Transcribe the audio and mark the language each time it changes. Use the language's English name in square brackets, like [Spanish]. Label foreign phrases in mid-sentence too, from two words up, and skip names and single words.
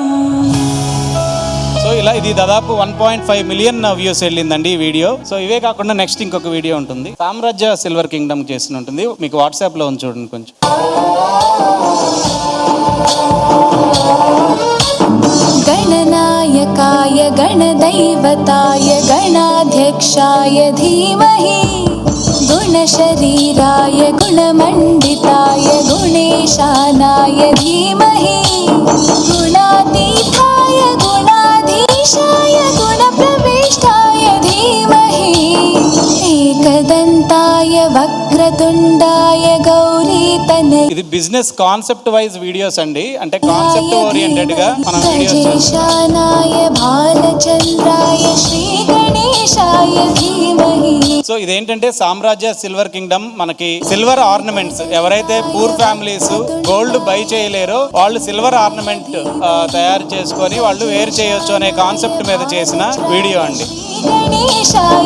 [Telugu] సో ఇలా ఇది దాదాపు 1.5 [English] million views [Telugu] వెళ్ళిందండి ఈ వీడియో. సో ఇవే కాకుండా నెక్స్ట్ ఇంకొక వీడియో ఉంటుంది, సామ్రాజ్య సిల్వర్ కింగ్డమ్ చేసిన ఉంటుంది. మీకు వాట్సాప్ లో ఉంది చూడండి కొంచెం. [Sanskrit] గణనాయకాయ గణदैवताय गणाध्यक्षाय धीमहि, गुणशरीराय गुणमण्डिताय गुणेशानाय धीमहि, गुणातीताय गुणाधीशाय गुणप्रविष्टाय धीमहि, एकदन्ताय वक्रतुण्डाय गौरीतनय. [Telugu] ఇది [English] business concept wise videos [Telugu] అండి, అంటే [English] concept oriented [Telugu] గా మనం వీడియోస్ చేస్తాం. [Sanskrit] బాలచంద్రాయ శ్రీ గణేశాయ ధీమహి. [Telugu] సో ఇదేంటంటే సామ్రాజ్య సిల్వర్ కింగ్డమ్. మనకి [English] silver ornaments, [Telugu] ఎవరైతే [English] poor families gold buy [Telugu] చేయలేరో వాళ్ళు [English] silver ornament [Telugu] తయారు చేసుకొని వాళ్ళు వేర్ చేయొచ్చు అనే కాన్సెప్ట్ మీద చేసిన వీడియో అండి.